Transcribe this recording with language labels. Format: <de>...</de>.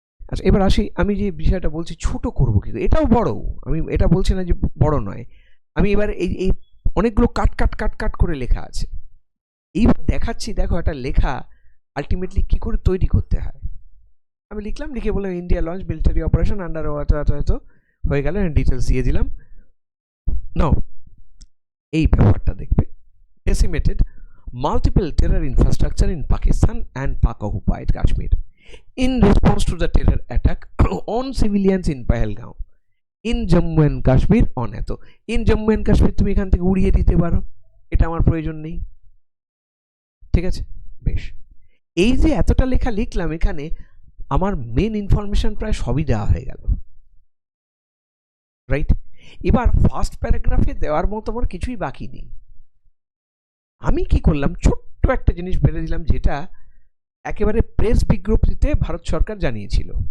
<bn>আচ্ছা এবার আসি, আমি যে বিষয়টা বলছি ছোট করবো কি, এটাও বড়, আমি এটা বলছি না যে বড় নয়। আমি এবার এই এই অনেকগুলো কাট কাট কাট কাট করে লেখা আছে, এইবার দেখাচ্ছি, দেখো একটা লেখা আলটিমেটলি কি করে তৈরি করতে হয়। আমি লিখলাম, লিখে বললাম</bn> <en>India launch military operation under</en> <bn>হয়তো হয়ে গেল, ডিটেলস দিয়ে দিলাম। নাও এই ব্যবহারটা দেখবে,</bn> <en>decimated multiple terror infrastructure in Pakistan and Pak-occupied Kashmir in response to the terror attack on civilians in Pahalgaon in Jammu and Kashmir on এত in Jammu and Kashmir</en> <bn>তুমি এখান থেকে উড়িয়ে দিতে পারো, এটা আমার প্রয়োজন নেই। ঠিক আছে, বেশ, এই যে এতটা লেখা লিখলাম, এখানে আমার মেন ইনফরমেশন প্রায় সবই দেওয়া হয়ে গেল, রাইট? এবার ফার্স্ট প্যারাগ্রাফে দেওয়ার মতো আমার কিছুই বাকি নেই। আমি কি করলাম, ছোট্ট একটা জিনিস বেড়ে দিলাম, যেটা একেবারে প্রেস বিজ্ঞপ্তিতে ভারত সরকার জানিয়েছিল।</bn>